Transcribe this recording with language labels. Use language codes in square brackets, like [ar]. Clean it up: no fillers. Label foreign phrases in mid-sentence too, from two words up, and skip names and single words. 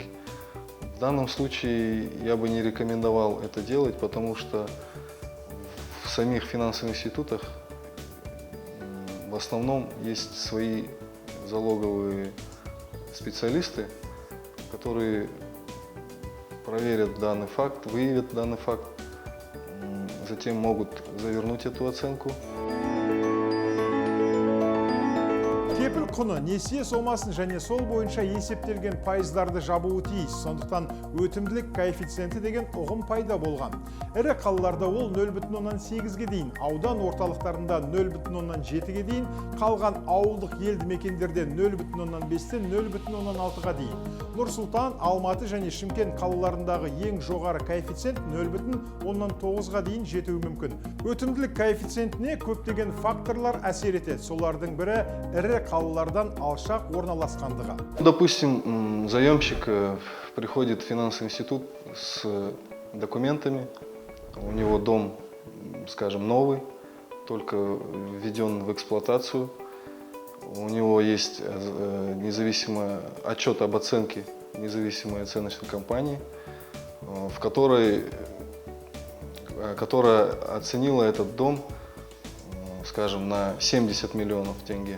[ru] В данном случае я бы не рекомендовал это делать, потому что в самих финансовых институтах в основном есть свои залоговые специалисты, которые проверят данный факт, выявят данный факт, затем могут завернуть эту оценку. [kk] Кепіл құны несие сомасын және сол бойынша есептелген пайыздарды жабуы тиіс. Сондықтан өтімділік коэффициенті деген ұғым пайда болған. Ірі қалаларда ол 0,8-ге дейін, аудан орталықтарында 0,7-ге дейін, қалған ауылдық елді мекендерде 0,5-тен 0,6-ға дейін. Нұр-Сұлтан, Алматы және Шымкент қалаларындағы ең жоғары коэффициент 0,9-ға дейін жетуі мүмкін. Өтімділік коэффициентіне көптеген факторлар әсер етеді. Солардың бірі ірі қалалардан алшақ орналасқандығы. [ru] Допустим, заемщик приходит в финансовый институт с документами, у него дом, скажем, новый, только введен в эксплуатацию, у него есть независимый отчет об оценке независимой оценочной компании, которая оценила этот дом, скажем, на 70 миллионов тенге.